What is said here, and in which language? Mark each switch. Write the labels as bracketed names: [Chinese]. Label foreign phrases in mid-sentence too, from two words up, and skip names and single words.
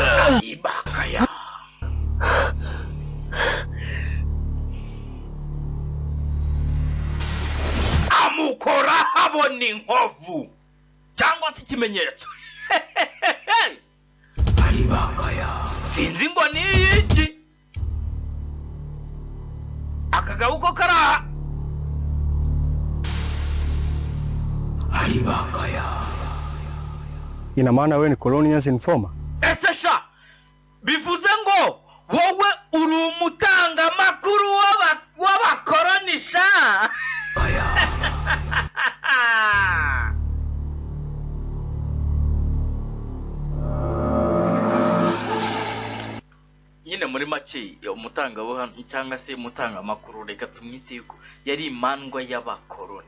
[Kinyarwanda] Amukora habona inkovu cyangwa se ikimenyetso. Alibakaya. Sinzi ngo ni iki. Akagabuko kara. Alibakaya. [Swahili] Ina maana wewe ni [English] Colonials informer? [Kinyarwanda] Esesha bivuze ngo wowe uri umutanga makuru w'abakoronisha. Nyine muri make umutanga buhamya cyangwa se umutanga makuru reka tumwite yuko yari imandwa y'abakoroni.